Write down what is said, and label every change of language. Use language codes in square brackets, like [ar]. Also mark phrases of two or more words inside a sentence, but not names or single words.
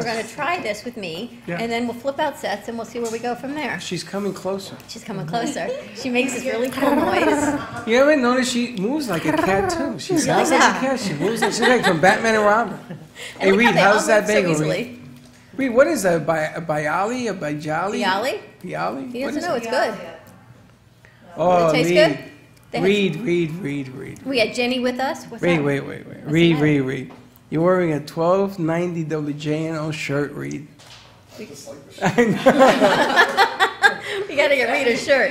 [en] we're going to try this with me, Yeah. and then we'll flip out sets, and we'll see where we go from there. She's coming closer. She's coming closer. She makes this really cool noise. You ever notice she moves like a cat too? She sounds like a cat. She moves like she's like from Batman and Robin. Hey look how Reed, they how's all that move so bagel? easily. Reed? Reed, what is that? A Bialy? A Bijali? Bialy? Bialy? He What doesn't is know. it? It's good. Oh, It tastes Reed. good? They had- Reed. We had Jenny with us. What's Wait. that? Reed. You're wearing a 1290 WJNO shirt, Reed. We got to get Reed a shirt.